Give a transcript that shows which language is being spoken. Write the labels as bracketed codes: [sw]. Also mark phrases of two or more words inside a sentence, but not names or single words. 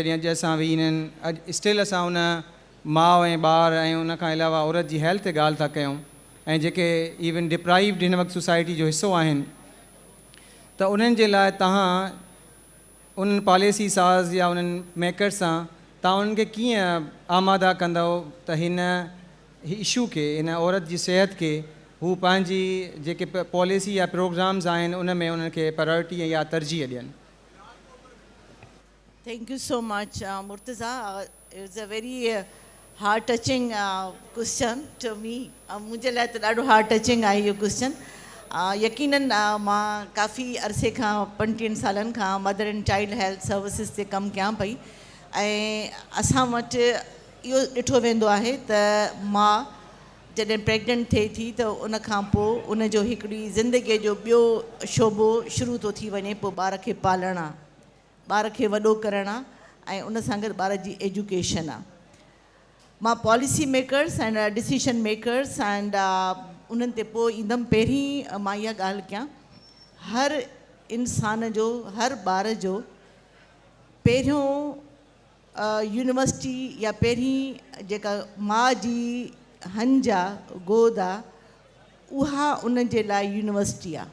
[sd] जॾहिं अॼु असां वेही आहिनि अॼु स्टिल असां उन माउ ऐं ॿार ऐं उन खां अलावा औरत जी हेल्थ ते ॻाल्हि था कयूं ऐं जेके [en] even deprived [sd] हिन वक़्तु सोसाइटी जो हिसो आहिनि त उन्हनि जे लाइ तव्हां उन्हनि पॉलिसी साज़ या उन्हनि मेकर्स सां तव्हां उन्हनि खे कीअं आमादा कंदव त हिन इशू खे हिन औरत जी सिहत खे हू पंहिंजी जेके पॉलिसी या प्रोग्राम्स आहिनि उन में उन्हनि खे प्रायोरिटी या तरजीह ॾियनि. [en] Thank you so much, Murtaza. It's a very heart-touching question to me. [sd] मुझे लाइ तो ॾाढो heart-touching आहे इहो question. यकीनन मां काफ़ी अरसे खां 25 सालनि खां [en] mother and child health services [sd] ते कमु कयां पई ऐं असां वटि इहो ॾिठो वेंदो आहे त मां जॾहिं प्रेग्नेंट थिए थी त उन खां पोइ उन जो हिकिड़ी ज़िंदगीअ जो ॿियो शोबो शुरू थो थी वञे. पोइ ॿार खे पालणु आहे, ॿार खे वॾो करणु आहे ऐं उन सां गॾु ॿार जी एजुकेशन आहे. मां [en] policy makers and decision makers [sd] एंड उन्हनि ते पोइ ईंदमि. पहिरीं मां इहा ॻाल्हि कयां, हर इंसान जो हर ॿार जो पहिरियों यूनिवर्सिटी या पहिरीं जेका माउ जी हंज आहे गोद आहे उहा उन जे लाइ यूनिवर्सिटी आहे.